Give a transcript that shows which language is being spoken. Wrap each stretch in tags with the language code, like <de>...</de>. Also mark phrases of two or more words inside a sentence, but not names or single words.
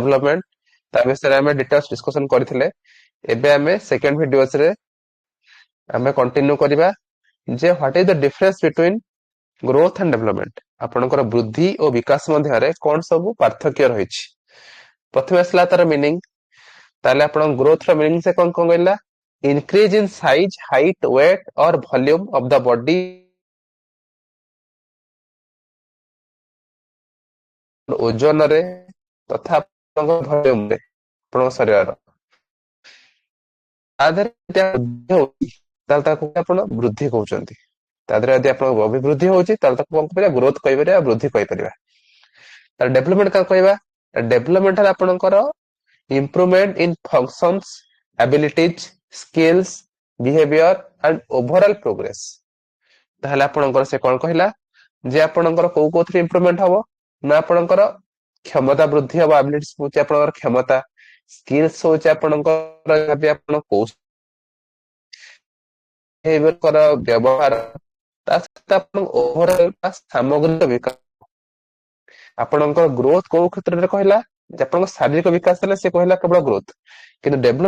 <or>ଡେଭଲପମେଣ୍ଟ ତା ବିଷୟରେ ଆମେ</or> <en>details discussion</en> <or>କରିଥିଲେ ଏବେ ଆମେ</or> <en>second video-ରେ</en> <or>ଆମେ କଣ୍ଟିନ୍ୟୁ କରିବା ଯେ</or> <en>what is the difference between growth and development</en> <or>ଆପଣଙ୍କର ବୃଦ୍ଧି ଓ ବିକାଶ ମଧ୍ୟରେ କଣ ସବୁ ପାର୍ଥକ୍ୟ ରହିଛି ପ୍ରଥମେ ଆସିଲା ତାର ମିନିଂ ତାହେଲେ ଆପଣ ଗ୍ରୋଥ ର ମିନିଂ ସେ କଣ କହିଲା</or> <en>increase in size height weight or volume of the body</en> <or>ଓଜନରେ ତଥା ଆପଣଙ୍କ ଭଲ୍ୟୁମରେ ଆପଣଙ୍କ ଶରୀରର ତା ଦେହରେ ବୃଦ୍ଧି ହଉଛି ତାହେଲେ ତାକୁ ଆପଣ ବୃଦ୍ଧି କହୁଛନ୍ତି ତା ଦେହରେ ଯଦି ଆପଣଙ୍କ ଅଭିବୃଦ୍ଧି ହଉଛି ତାହେଲେ ତାକୁ କଣ କହିବା ଗ୍ରୋଥ କହିପାରିବା ବୃଦ୍ଧି କହିପାରିବା ତାର ଡେଭଲପମେଣ୍ଟ କଣ କହିବା ଡେଭଲପମେଣ୍ଟ ହେଲା ଆପଣଙ୍କର</or> <en>improvement in functions abilities skills behavior and overall progress</en> <or>ତାହେଲେ ଆପଣଙ୍କର ସେ କଣ କହିଲା ଯେ ଆପଣଙ୍କର କୋଉ କୋଉଥିରେ ଇମ୍ପ୍ରୁଭମେଣ୍ଟ ହବ ନା ଆପଣଙ୍କର କ୍ଷମତା ବୃଦ୍ଧି ହବ ଆବିଲିଟିସ୍ ହଉଛି ଆପଣଙ୍କର କ୍ଷମତା ସ୍କିଲ୍ସ ହଉଛି ଆପଣଙ୍କର ଯାହାବି ଆପଣ କୋଉ ବ୍ୟବହାର ତା ସହିତ ଆପଣ ଓଭରଅଲ ବା ସାମଗ୍ରିକ ବିକାଶ ଆପଣଙ୍କର ଗ୍ରୋଥ କୋଉ କ୍ଷେତ୍ରରେ କହିଲା ଯେ ଆପଣଙ୍କ ଶାରୀରିକ ବିକାଶ ହେଲେ ସେ କହିଲା କେବଳ ଗ୍ରୋଥ କିନ୍ତୁ</or>